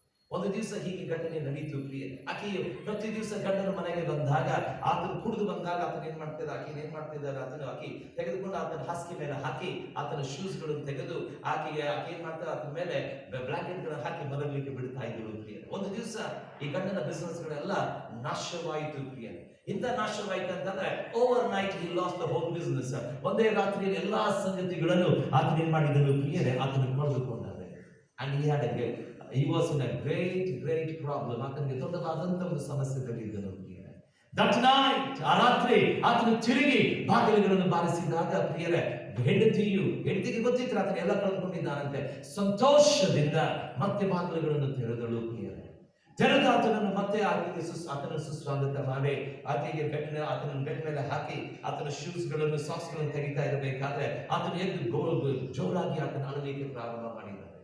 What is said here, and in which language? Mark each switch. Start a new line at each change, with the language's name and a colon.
Kannada: ಒಂದು ದಿವಸ ಹೀಗೆ ಘಟನೆ ನಡೀತು ಪ್ರಿಯರೇ. ಆಕೆಯು ಪ್ರತಿ ದಿವಸ ಗಂಡನ ಮನೆಗೆ ಬಂದಾಗ, ಆತನು ಕುಡಿದು ಬಂದಾಗ ಆತನ ಏನ್ ಮಾಡ್ತಿದ್ದ, ಆಕೆ ಏನ್ ಮಾಡ್ತಿದ್ದಾರೆ, ಆಕೆ ತೆಗೆದುಕೊಂಡು ಆತನ ಹಾಸಿಗೆ ಮೇಲೆ ಹಾಕಿ ಆತನ ಶೂಸ್ ಗಳನ್ನು ತೆಗೆದು ಆಕೆ ಏನ್ ಮಾಡ್ತಾರೆ, ಆತನ ಮೇಲೆ ಬ್ಲಾಂಕೆಟ್ ಗಳನ್ನು ಹಾಕಿ ಮಲಗಲಿಕ್ಕೆ ಬಿಡ್ತಾ ಇದ್ರು ಪ್ರಿಯರೇ. ಒಂದು ದಿವಸ ಈ ಗಂಡನ ಬಿಸಿನೆಸ್ ಗಳೆಲ್ಲ ನಾಶವಾಯಿತು ಪ್ರಿಯರೇ. ಇಂಥ ನಾಶವಾಯಿತು ಅಂತಂದ್ರೆ
English: Overnight he lost the whole business.
Kannada: ಒಂದೇ ರಾತ್ರಿಯಲ್ಲಿ ಎಲ್ಲಾ ಸಂಗತಿಗಳನ್ನು ಆತನ ಏನ್ ಮಾಡಿದನು ಪ್ರಿಯರೇ, ಆತನ ಕಳೆದುಕೊಂಡಾರೆ.
English: And he was in a great problem.
Kannada: ಆತನಿಗೆ ದೊಡ್ಡದಾದಂತ ಒಂದು ಸಮಸ್ಯೆಗಳಿದ್ದನು ಪ್ರಿಯರೇ.
English: That night,
Kannada: ಆ ರಾತ್ರಿ ಆತನು ತಿರುಗಿ ಬಾಗಿಲುಗಳನ್ನು ಬಾರಿಸಿದಾಗ ಪ್ರಿಯರೇ, ಹೆಂಡತಿಗೆ ಗೊತ್ತಿತ್ತು ಆತನ ಎಲ್ಲ ಕಳೆದುಕೊಂಡಿದ್ದಾನಂತೆ. ಸಂತೋಷದಿಂದ ಮತ್ತೆ ಬಾಗಿಲುಗಳನ್ನು ತೆರೆದಳು ಪ್ರಿಯರೇ. ತೆರೆದ ಆತನನ್ನು ಮತ್ತೆ ಆತನ ಸುಸ್ವಾಗತ ಮಾಡಿ ಆಕೆಗೆ ಆತನ ಬೆಡ್ ಮೇಲೆ ಹಾಕಿ ಆತನ ಶೂಸ್ ಗಳನ್ನು, ಸಾಕ್ಸ್ ಗಳನ್ನು ತೆಗಿತಾ ಇರಬೇಕಾದ್ರೆ ಆತನು ಎದ್ದು ಜೋರಾಗಿ ಆತನ ಅಳಲಿಕ್ಕೆ ಪ್ರಾರಂಭ ಮಾಡಿದ.